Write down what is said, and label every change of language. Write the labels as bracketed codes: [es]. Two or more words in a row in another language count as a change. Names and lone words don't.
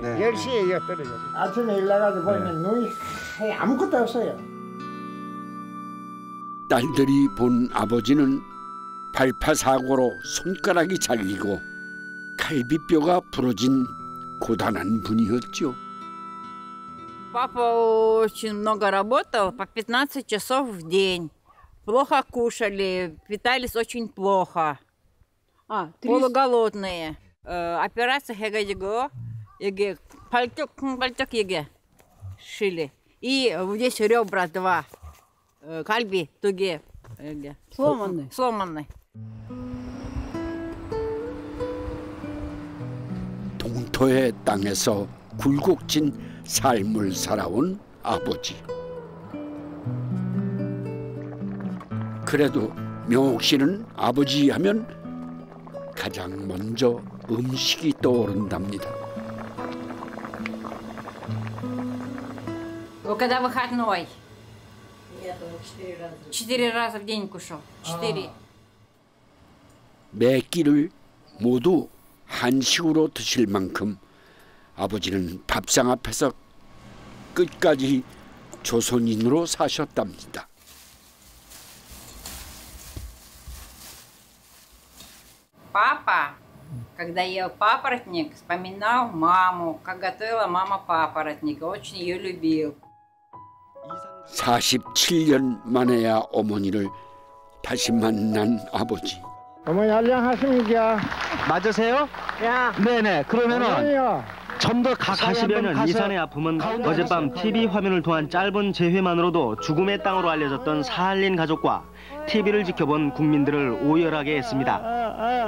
[ko] 10시에 이어 떨어졌어요. 아침에 일나가서 보면 눈이 하얘 아무것도 없어요. 딸들이 본 아버지는 발파사고로 손가락이 잘리고 갈비뼈가 부러진 고단한 분이었죠. [ru] Папа очень много работал, по 15 часов в день. Плохо кушали, питались очень плохо. Полуголодные. Операция [ko] 해가지고 여기 발쪽 여기 шили. [ru] И здесь ребра 2. [ko] 갈비 2개 여기 сломанные. 동토의 땅에서 굴곡진 삶을 살아온 아버지. 그래도 명옥 씨는 아버지 하면 가장 먼저 음식이 떠오른답니다. [ru] Когда выходной? 4 раза в день кушал. 4. [ko] 매 끼를 모두 한식으로 드실 만큼 아버지는 밥상 앞에서 끝까지 조선인으로 사셨답니다. [ru] Папа, когда ел папоротник, вспоминал маму, как готовила мама папоротник, очень ее любил. [ko] 47년 만에야 어머니를 다시 만난 아버지. 어머니 안녕하십니까? 맞으세요? 야. 네네. 그러면은 어머니요. 좀 더 가시면은 이산의 아픔은 어젯밤 TV 화면을 통한 짧은 재회만으로도 죽음의 땅으로 알려졌던 사할린 가족과 TV를 지켜본 국민들을 오열하게 했습니다.